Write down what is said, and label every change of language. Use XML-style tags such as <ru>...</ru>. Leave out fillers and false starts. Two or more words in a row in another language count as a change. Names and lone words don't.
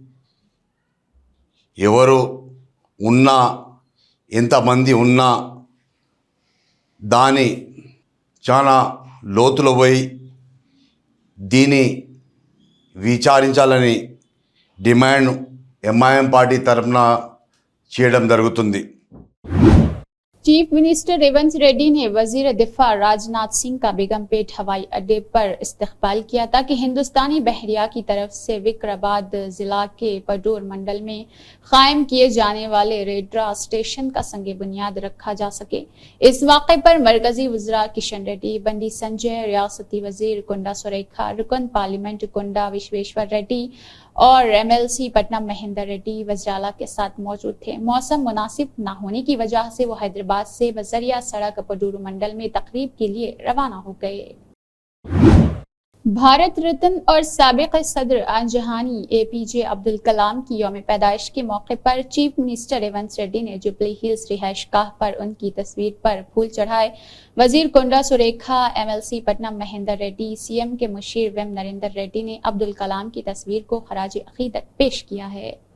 <te>ఎవరు ఉన్నా, ఎంతమంది ఉన్నా దాని చాలా లోతులో పోయి దీన్ని విచారించాలని డిమాండ్ MIM పార్టీ తరఫున చేయడం జరుగుతుంది।</te> <ur>چیف منسٹر ریونت ریڈی نے وزیر دفاع راجناتھ سنگھ کا بیگم پیٹ ہوائی اڈے پر استقبال کیا تاکہ ہندوستانی بحریہ کی طرف سے وکرآباد ضلع کے پڈور منڈل میں قائم کیے جانے والے ریڈرا اسٹیشن کا سنگ بنیاد رکھا جا سکے۔ اس واقعے پر مرکزی وزراء کشن ریڈی، بنڈی سنجے، ریاستی وزیر کنڈا سریکھا، رکن پارلیمنٹ کنڈا وشویشور ریڈی اور MLC پٹنم مہندر ریڈی وزراء کے ساتھ موجود تھے۔ موسم مناسب نہ ہونے کی وجہ سے وہ حیدرآباد سے بذریعہ سڑک پڈور منڈل میں تقریب کے لیے روانہ ہو گئے۔ بھارت رتن اور سابق صدر آنجہانی APJ عبدالکلام کی یوم پیدائش کے موقعے پر</ur> <en>chief minister</en> <ur>ریونت ریڈی نے جوبلی ہلز رہائش گاہ پر ان کی تصویر پر پھول چڑھائے. وزیر کونڈا سریکھا، MLC پٹنم مہندر ریڈی، CM کے مشیر ویم نریندر ریڈی نے عبدالکلام کی تصویر کو خراج عقیدت پیش کیا ہے.</ur>